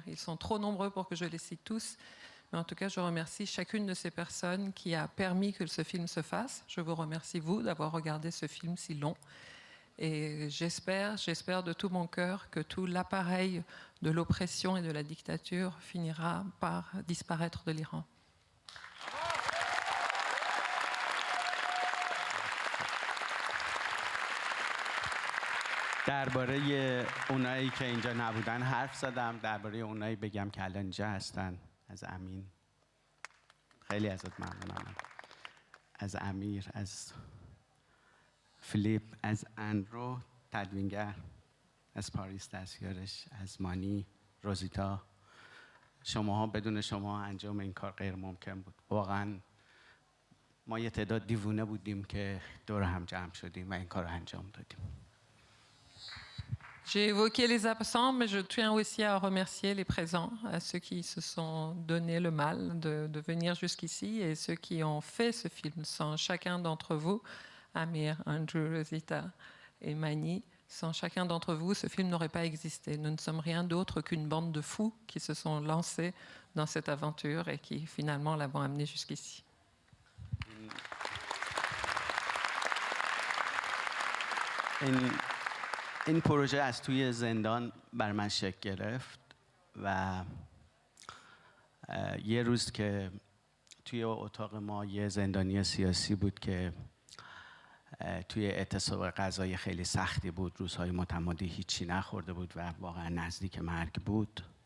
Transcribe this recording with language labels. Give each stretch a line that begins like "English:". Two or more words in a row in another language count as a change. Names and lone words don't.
French: Ils sont trop nombreux pour que je les cite tous. Mais en tout cas, je remercie chacune de ces personnes qui a permis que ce film se fasse. Je vous remercie, vous, d'avoir regardé ce film si long. Et j'espère de tout mon cœur que tout l'appareil de l'oppression et de la dictature finira par disparaître de l'Iran.
Persian: درباره اونایی که اینجا نبودن حرف زدم. درباره اونایی بگم که الان اینجا هستن. از امین خیلی ازت ممنونم. از امیر، از فیلیپ، از اندرو تدوینگر، از پاریس دستیارش، از مانی، روزیتا. شماها بدون شما انجام این کار غیر ممکن بود. واقعا ما یه تعداد دیوونه بودیم که دور هم جمع شدیم و این کار رو انجام دادیم.
French: J'ai évoqué les absents, mais je tiens aussi à remercier les présents, à ceux qui se sont donné le mal de venir jusqu'ici et ceux qui ont fait ce film. Sans chacun d'entre vous, Amir, Andrew, Rosita et Mani, sans chacun d'entre vous, ce film n'aurait pas existé. Nous ne sommes rien d'autre qu'une bande de fous qui se sont lancés dans cette aventure et qui finalement l'avons amené jusqu'ici.
Persian: این پروژه از توی زندان بر من شکل گرفت و یه روز که توی اتاق ما یه زندانی سیاسی بود که توی اعتصاب غذایی خیلی سختی بود، روزهای متمادی هیچی نخورده بود و واقعا نزدیک مرگ بود.